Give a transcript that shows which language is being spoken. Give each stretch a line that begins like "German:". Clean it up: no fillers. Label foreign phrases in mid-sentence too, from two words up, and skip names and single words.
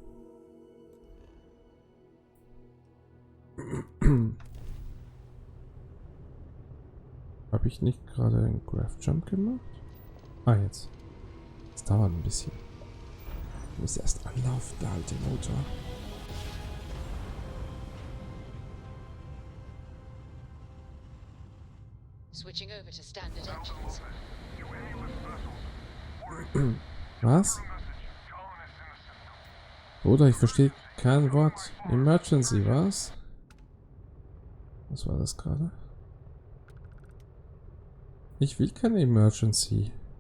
German: Habe ich nicht gerade einen
English: Graph Jump
German: gemacht? Ah, jetzt. Das dauert ein bisschen. Ich muss erst anlaufen, der alte Motor.
English: Switching over to standard engines.
German: Was? Bruder, ich verstehe kein Wort. Emergency, was? Was war das gerade? Ich will keine Emergency.